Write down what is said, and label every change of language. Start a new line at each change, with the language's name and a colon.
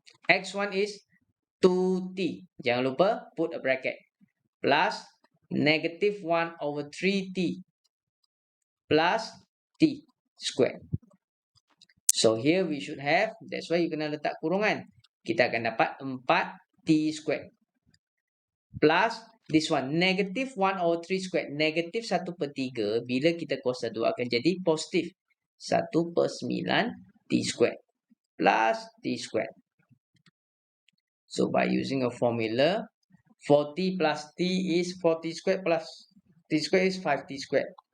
English: x1 is 2t.
Malay: Jangan lupa
English: put a bracket. Plus negative 1 over 3t plus t squared. So here we should have, that's why you
Malay: kena letak kurungan. Kita akan dapat 4t squared.
English: Plus this one, negative 1 over 3 squared.
Malay: Negative 1/3 bila kita kuasa 2 akan jadi positif 1/9
English: t squared plus t squared. So by using a formula, 4t plus t is 4t squared plus t squared is 5t squared.